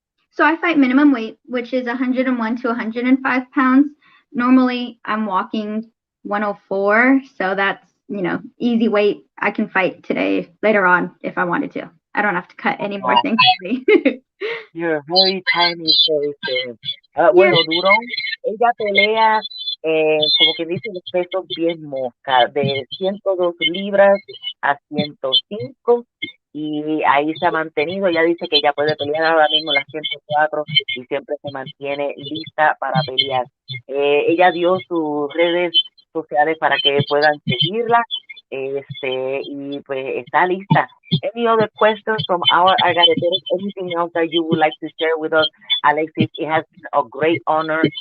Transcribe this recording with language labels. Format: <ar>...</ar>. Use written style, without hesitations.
<en>So I fight minimum weight, which is 101 to 105 pounds. Normally, I'm walking 104, so that's easy weight. I can fight today, later on, if I wanted to. I don't have to cut any more things. You're very tiny person.</en> <es>Bueno, Durón, ella pelea, como que dice, los pesos bien mosca, de 102 libras a 105, y ahí se ha mantenido. Ella dice que ella puede pelear ahora mismo las 104 y siempre se mantiene lista para pelear. Ella dio sus redes sociales para que puedan seguirla, y pues está lista.</es> <en>Any other questions from our Algareteros? Anything else that you would like to share with us, Alexis? It has been a great honor.</en>